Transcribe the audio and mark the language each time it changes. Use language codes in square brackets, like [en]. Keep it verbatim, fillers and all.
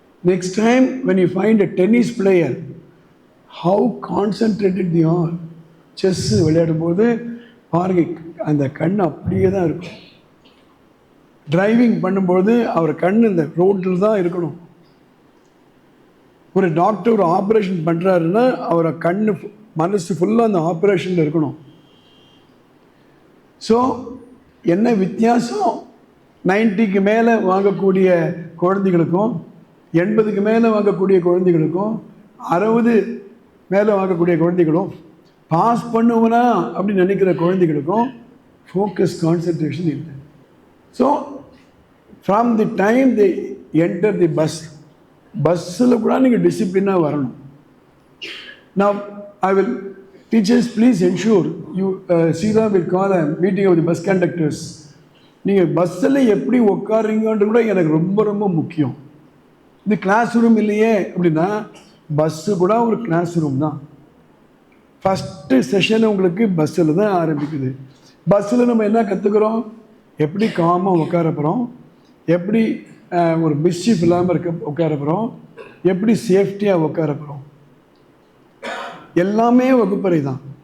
[en] Next time when you find a tennis player, how concentrated they are. [ta] Chess விளையாடும் போது பாருங்க, அந்த கண் அப்படியே தான் இருக்கும். டிரைவிங் பண்ணும்போது அவர் கண் இந்த ரோட்டில் தான் இருக்கணும். ஒரு டாக்டர் ஒரு ஆப்ரேஷன் பண்ணுறாருன்னா அவரை கண்ணு ஃபு- மனசு ஃபுல்லாக அந்த ஆப்ரேஷனில் இருக்கணும். ஸோ என்ன வித்தியாசம் நைன்ட்டிக்கு மேலே வாங்கக்கூடிய குழந்தைகளுக்கும் எண்பதுக்கு மேலே வாங்கக்கூடிய குழந்தைகளுக்கும் அறுபது மேலே வாங்கக்கூடிய குழந்தைகளும் பாஸ் பண்ணுவனா அப்படின்னு நினைக்கிற குழந்தைகளுக்கும் ஃபோக்கஸ் கான்சன்ட்ரேஷன் இல்லை. [en] so from the time the enter the bus [ta] பஸ்ஸில் கூட நீங்கள் டிசிப்ளினாக வரணும். [en] Now, I will, teachers, please ensure you, uh, Sira will call a meeting of the bus conductors. [ta] நீங்கள் பஸ்ஸில் எப்படி உட்காருங்கன்றது கூட எனக்கு ரொம்ப ரொம்ப முக்கியம். இது கிளாஸ் ரூம் இல்லையே அப்படின்னா பஸ்ஸு கூட ஒரு கிளாஸ் ரூம் தான். ஃபஸ்ட்டு செஷன் உங்களுக்கு பஸ்ஸில் தான் ஆரம்பிக்குது. பஸ்ஸில் நம்ம என்ன கற்றுக்குறோம்? எப்படி காமாக உட்கார போகிறோம், எப்படி அஹ், ஒரு மிஸ்ஷீஃப் இல்லாமல் இருக்க உட்கார போகிறோம், எப்படி சேஃப்டியாக உட்கார போகிறோம், எல்லாமே வகுப்பறை தான்.